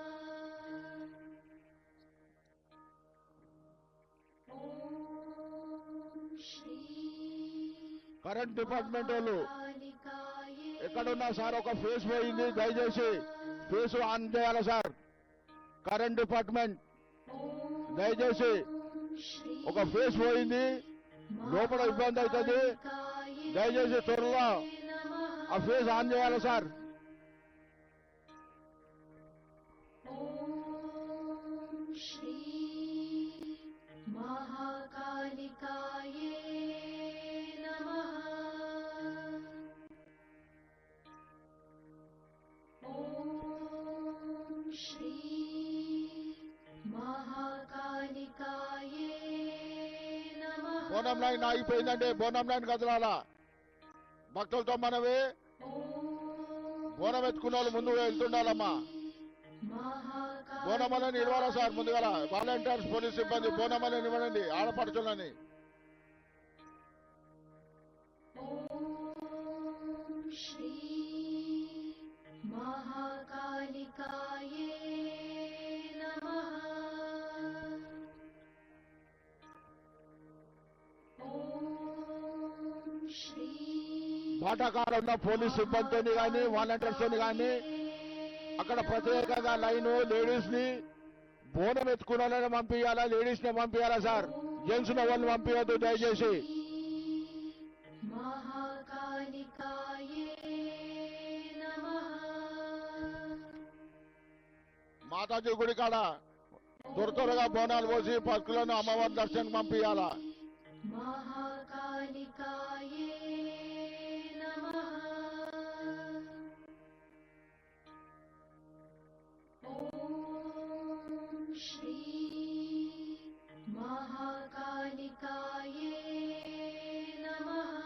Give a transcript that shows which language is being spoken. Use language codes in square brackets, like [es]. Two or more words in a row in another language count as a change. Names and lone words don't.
[sa] ॐ श्री [en] current department వాళ్ళు [sa] कालिकाये [te] ఎక్కడున్నా సార్ ఒక ఫేస్ పోయింది, దయచేసి [en] phase on [te] చేయాలి సార్. [en] current department దయచేసి [sa] श्री [te] ఒక ఫేస్ పోయింది, లోపల ఇబ్బంది అవుతుంది, దయచేసి త్వరగా ఆ [en] phase on [te] చేయాలి సార్. [sa] ॐ श्री महाकालिकाये नमः। ॐ श्री महाकालिकाये नमः। [te] బోనం లైన్ ఆగిపోయిందంటే బోనం లైన్ కదలాలా. భక్తులతో మనవి, బోనం ఎత్తుకున్న వాళ్ళు ముందు వెళ్తుండాలమ్మా. బోనమలని నిలవాలా సార్ ముందుగా. [en] volunteers police [te] సిబ్బంది బోనమలని నిలవండి ఆడపడుచులని. [sa] ॐ श्री महाकालिकाये नमः। ॐ श्री [te] బాటాకాడ ఉన్న పోలీస్ సిబ్బందిని కానీ వాలంటీర్స్ కానీ అక్కడ ప్రత్యేకంగా [en] line ladies [te] ని బోనం ఎత్తుకున్న వాళ్ళని పంపించాలా, లేడీస్ ని పంపించాలా సార్. జెంట్స్ వాళ్ళని పంపించద్దు దయచేసి. [sa] महाकालिकाये नमः। [te] మాతాజీ గుడి కాడ త్వరగా బోనాలు పోసి భక్తులను అమ్మవారి దర్శనం పంపించాలా. [sa] महाकालिकाये नमः। ॐ श्री महाकालिकाये नमः।